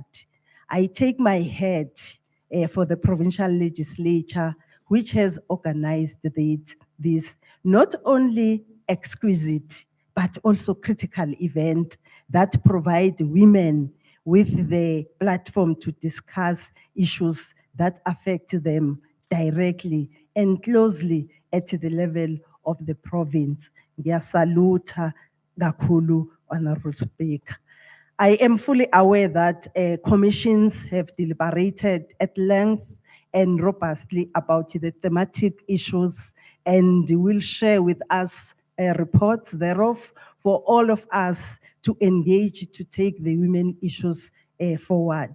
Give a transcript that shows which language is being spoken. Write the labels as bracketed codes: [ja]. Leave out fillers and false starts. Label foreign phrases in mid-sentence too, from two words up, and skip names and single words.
[en] I take my hat for the provincial legislature, which has organized this not only exquisite, but also critical event that provide women with the platform to discuss issues that affect them directly and closely at the level of the province. [nd] Ngiyasaluta kakhulu, [en] Honorable Speaker. I am fully aware that commissions have deliberated at length and robustly about the thematic issues and will share with us reports thereof for all of us to engage to take the women issues forward.